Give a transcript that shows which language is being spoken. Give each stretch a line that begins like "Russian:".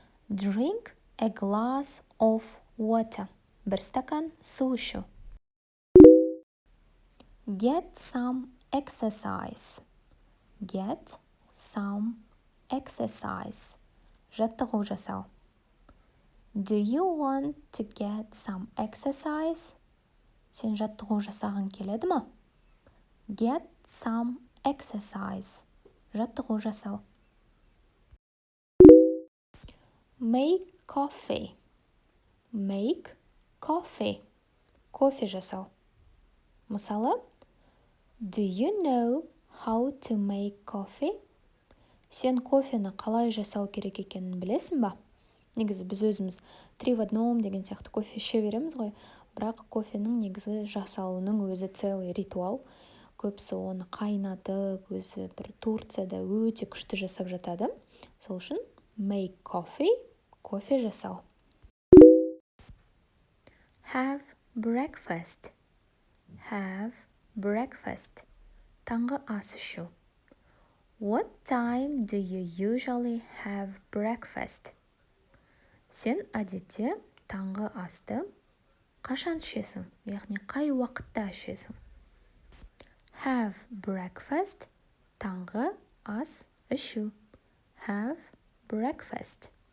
English: Drink a glass of water.
Kazakh: Бір стакан су ішу.
English: Get some exercise. Get some exercise.
Kazakh: Жаттығу жасау.
English: Do you want to get some exercise?
Kazakh: Сен жаттығу жасағың келеді ма?
English: Get some exercise.
Kazakh: Жаттығу жасау.
English: Make coffee. Make coffee.
Kazakh: Кофе жасау. Мысалы,
English: do you know how to make coffee?
Kazakh: Сен кофені қалай жасау керек екенін білесің ба? Негізі біз өзіміз 3 в 1 деген сияқты кофе іше береміз ғой. Бірақ кофенің негізі жасалуының өзі целый ритуал. Көбісі оны қайнатып, өзі бір Турцияда өте күшті жасап жатады. Сол үшін
English: make coffee,
Kazakh: кофе жасау.
English: Have breakfast. Have breakfast.
Kazakh: Таңғы ас ішу.
English: What time do you usually have breakfast?
Kazakh: Сен әдетте таңғы асты қашан ішесің? Яғни қай уақытта ішесің?
English: Have breakfast
Kazakh: Таңғы ас ішу.
English: Have breakfast.